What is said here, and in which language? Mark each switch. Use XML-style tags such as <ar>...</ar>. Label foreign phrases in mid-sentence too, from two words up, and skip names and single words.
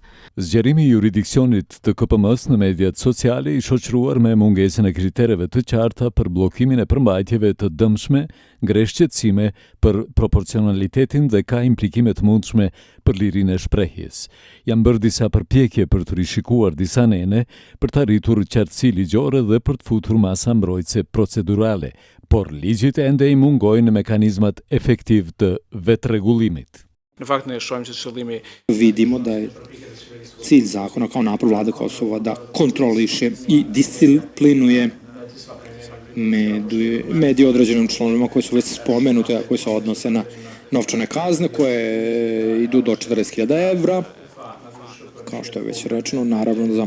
<sq>Zgjerimi i juridikcionit të KPM-s në mediat sociale i shoqëruar me mungesën e kritereve të qarta për bllokimin e përmbajtjeve të dëmshme, ngresh qetësime për proporcionalitetin dhe ka implikime të mundshme për lirinë e shprehjes. Janë bërë disa përpjekje për të rishikuar disa nene, për të arritur qartësi ligjore dhe për të futur masa mbrojtëse procedurale, por ligjit ende i mungojnë mekanizmat efektiv të vetrregullimit. Në fakt ne shohim se qëllimi</sq> <sr>vidimo da je cilj zakona kao napor vlade Kosova da kontroliše i disciplinuje medije određenim članovima koji su već spomenute, a koji se odnose na novčane kazne koje idu do 40.000 evra, kao što je već rečeno, naravno za</sr>